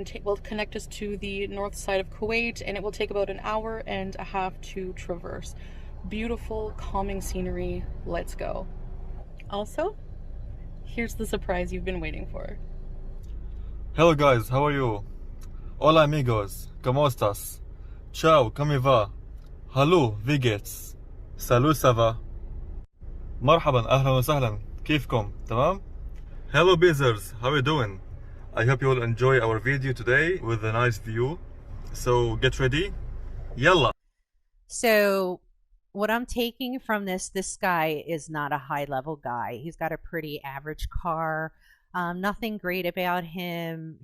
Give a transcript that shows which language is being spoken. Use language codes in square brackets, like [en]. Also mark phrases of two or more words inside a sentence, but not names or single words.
[en] Will connect us to the north side of Kuwait, and it will take about an hour and a half to traverse. Beautiful, calming scenery. Let's go. Also, here's the surprise you've been waiting for. Hello guys, how are you? [es] Hola amigos, ¿cómo estás? [it] Ciao, come va? [de] Hallo, wie geht's? [fr] Salut, ça va? [ar] مرحبا, أهلا وسهلا, كيفكم? تمام? [en] Hello Beezers, how are you doing? I hope you will enjoy our video today with a nice view. So get ready. Yalla. So what I'm taking from this guy is not a high level guy. He's got a pretty average car. Nothing great about him.